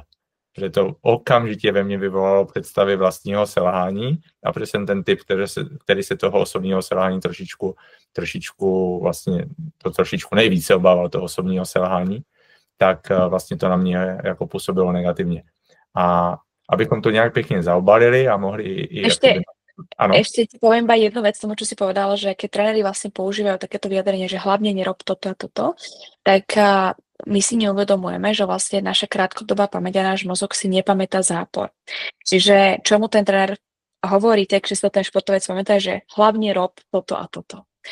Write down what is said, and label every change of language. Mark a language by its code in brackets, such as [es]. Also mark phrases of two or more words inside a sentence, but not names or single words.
[cs] Protože to okamžitě ve mně vyvolalo představy vlastního selhání a protože jsem ten typ, který se toho osobního selhání trošičku vlastně to trošičku nejvíce obával toho osobního selhání, tak vlastně to na mě jako působilo negativně. A abychom to nejak pekne zaobalili a mohli... [sk] Ešte ti poviem iba jednu vec tomu, čo si povedal, že keď tréneri vlastne používajú takéto vyjadrenie, že hlavne nerob toto a toto, tak my si neuvedomujeme, že vlastne naša krátkodobá pamäť a náš mozog si nepamätá zápor. Čiže čomu ten tréner hovorí, takže sa ten športovec pamätá, že hlavne rob toto a toto.